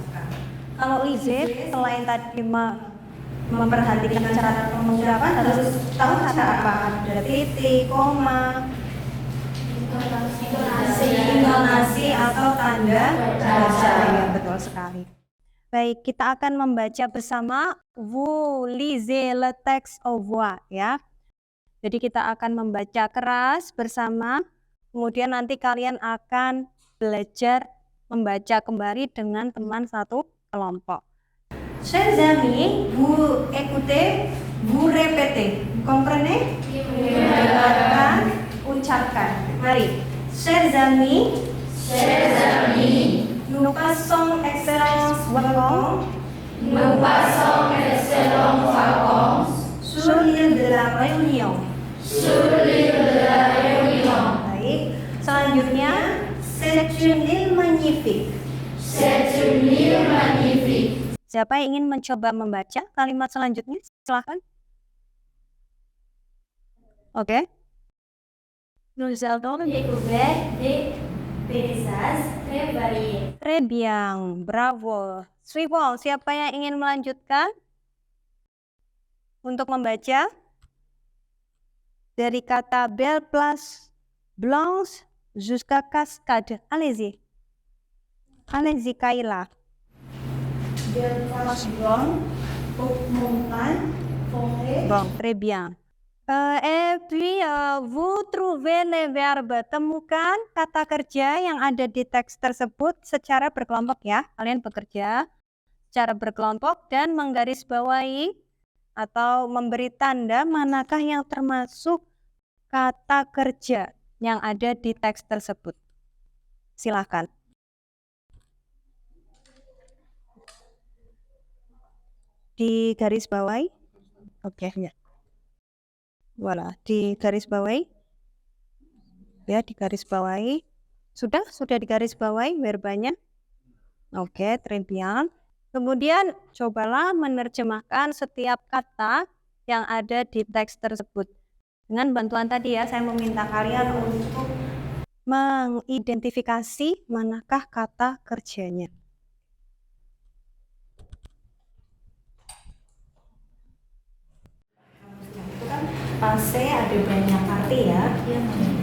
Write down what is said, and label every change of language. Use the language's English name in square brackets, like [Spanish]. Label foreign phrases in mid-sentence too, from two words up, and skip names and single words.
[Indonesian] Kalau Lise selain tadi memperhatikan cara pengucapan harus tahu kata apa, ada titik, koma, intonasi atau tanda baca. Ya, betul sekali. Baik, kita akan membaca bersama. [French] Vous lisez le texte au voix ya. [Indonesian] Jadi kita akan membaca keras bersama. Kemudian nanti kalian akan belajar membaca kembali dengan teman satu kelompok. [French] Chers amis, vous écoutez, vous répétez. Comprenez? [Indonesian] Dengarkan, ucapkan. Mari. [French] Chers amis, nous passons excellentes vacances. Sur l'île de la Réunion. [Indonesian] Baik. Selanjutnya, [French] c'est une île magnifique. [Indonesian] Siapa yang ingin mencoba membaca kalimat selanjutnya? Silakan. Oke. [French] Nous allons Découvert des paysages très variés. Très bien, bravo. Suivant, [Indonesian] siapa yang ingin melanjutkan untuk membaca dari kata [French] belle place blanche jusqu'à cascade. Allez-y. Allez-y, Kayla. Belle place blanche, haute montagne, forêt. Bon, très bien. Et puis, vous trouvez les verbes. [Indonesian] Temukan kata kerja yang ada di teks tersebut secara berkelompok ya. Kalian bekerja secara berkelompok dan menggarisbawahi atau memberi tanda manakah yang termasuk kata kerja yang ada di teks tersebut. Silakan. Di garis bawahi. Oke, ya. Voilà, di garis bawahi. Ya, di garis bawahi. Sudah di garis bawahi verbanya. Oke, [French] très bien. [Indonesian] Kemudian cobalah menerjemahkan setiap kata yang ada di teks tersebut. Dengan bantuan tadi ya, saya meminta kalian untuk mengidentifikasi manakah kata kerjanya. Passé ada banyak arti ya.